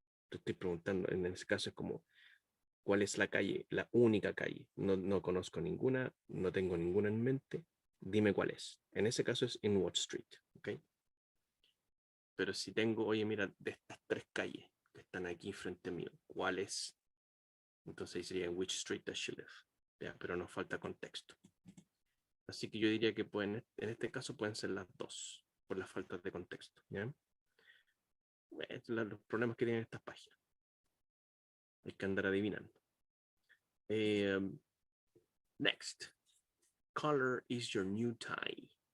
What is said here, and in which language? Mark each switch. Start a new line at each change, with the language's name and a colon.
Spanish: Te estoy preguntando, en ese caso es como, ¿cuál es la calle? La única calle. No conozco ninguna, no tengo ninguna en mente, dime cuál es. En ese caso es
English: in what street,
Spanish: ¿ok? Pero si tengo, oye, mira, de estas 3 calles que están aquí frente mío, ¿cuál es? Entonces sería
English: in which street does she live?
Spanish: Ya, pero nos falta contexto. Así que yo diría que pueden, en este caso pueden ser las dos, por la falta de contexto, ¿ya? Los problemas que tienen estas páginas. Hay que andar adivinando.
English: Next. Color is your new tie.